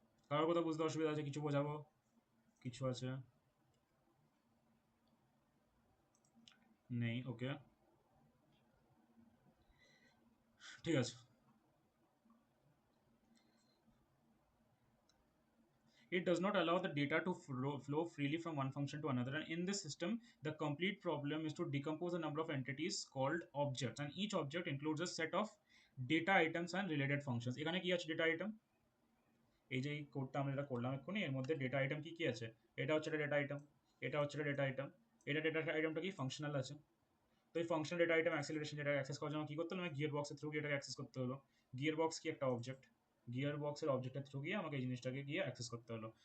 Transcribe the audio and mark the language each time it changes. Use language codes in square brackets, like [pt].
[bn] কারোর কথা বুঝতে অসুবিধা আছে, কিছু বোঝাবো, কিছু আছে নেই, ওকে ঠিক আছে। [en] It does not allow the data to flow freely from one function to another, and in this system the complete problem is to decompose a number of entities called objects, and each object includes a set of data items and related functions. [bn] এখানে কি আছে data item, এই যে কোডটা আমরা এটা করলাম এক্ষুনি, এর মধ্যে ডেটা আইটেম কি কি আছে, এটা হচ্ছে ডেটা আইটেম, এটা হচ্ছে ডেটা আইটেম, এটা ডেটা আইটেমটা কি ফাংশনাল আছে। তো এই ফাংশনাল ডেটা আইটেম অ্যাক্সিলারেশন যেটা অ্যাক্সেস করার জন্য কি করতে হলো, গিয়ার বক্সের থ্রু গিয়ে এটাকে অ্যাক্সেস করতে হলো। গিয়ার বক্স কি একটা অবজেক্ট, গিয়ার বক্সের অবজেক্টের থ্রু গিয়ে আমাকে এই জিনিসটাকে গিয়ে অ্যাক্সেস করতে হলো।